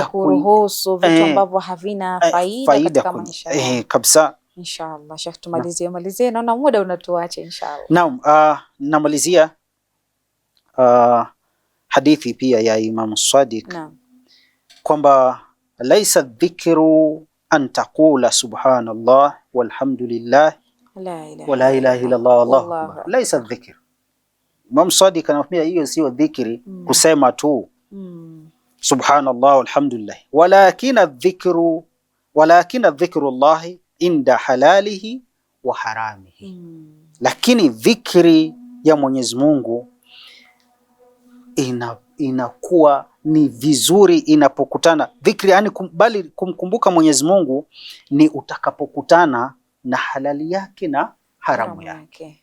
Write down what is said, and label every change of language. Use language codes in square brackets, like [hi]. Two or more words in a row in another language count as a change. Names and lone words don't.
[sw] kuruhusu vitu ambavyo havina faida katika maisha. Kabisa. Inshallah. Sheikh, tumalizie, naona muda unatuacha inshallah. Naam, namalizia hadithi pia ya Imam Sadiq kwamba [ar] ليس الذكر أن تقول سبحان الله والحمد لله ولا إله إلا الله والله أكبر، ليس ذكر. [sw] Imam Sadiq anamwambia hiyo sio dhikri kusema tu [ar] سبحان الله والحمد لله, ولكن ذكر الله عند حلاله وحرامه. [sw] Lakini dhikri ya Mwenyezi Mungu inakuwa ni vizuri inapokutana dhikri, yani bali kumkumbuka Mwenyezi Mungu ni utakapokutana na halali yake na haramu yake.